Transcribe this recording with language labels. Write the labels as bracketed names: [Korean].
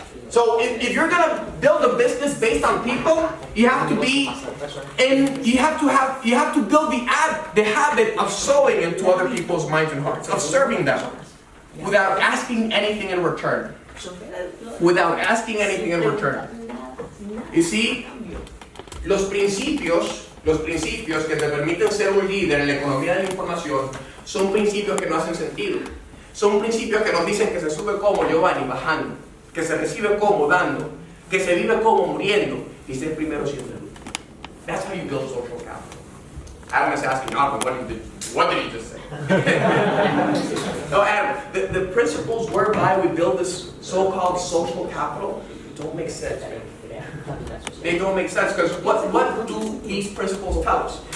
[English] So if you're going to build a business based on people, you have to be, and you have to build the habit of sowing into other people's minds and hearts, of serving them, without asking anything in return. Without asking anything in return. You see, [Spanish] los principios que te permiten ser un líder en la economía de la información son principios que no hacen sentido. Son principios que nos dicen que se sube como Giovanni bajando, que se recibe como dando, que se vive como muriendo y ser primero siempre. [English] That's how you build social capital. Adam is asking, what did he just say? No, Adam, the principles whereby we build this so-called social capital don't make sense, man. They don't make sense because what do these principles tell us?